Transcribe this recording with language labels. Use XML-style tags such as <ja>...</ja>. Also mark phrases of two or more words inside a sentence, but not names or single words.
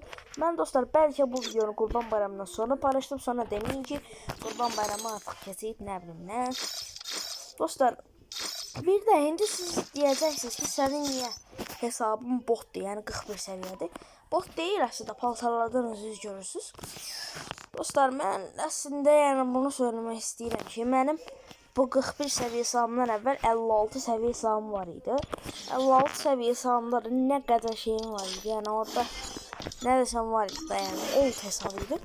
<tr>Ben dostlar belki bu videonu Kurban Bayramı'ndan sonra paylaştım. Sonra demeyin ki Kurban Bayramı artık kesip ne bileyim ne. Dostlar bir de indi siz diyeceksiniz ki senin niye hesabın botdur, yani 41 seviyedir. Bot değil aslında,</tr> <az>paltarlardan özünüz görürsünüz. Dostlar mən əslində yəni bunu söylemek istəyirəm ki, mənim bu 41 səviyyə hesabımdan əvvəl 56 səviyyə hesabım var idi. 56 səviyyə hesabımda da nə qədər şeyim var idi. Yəni orada nə desəm var idi da, yəni old hesab idi.</az>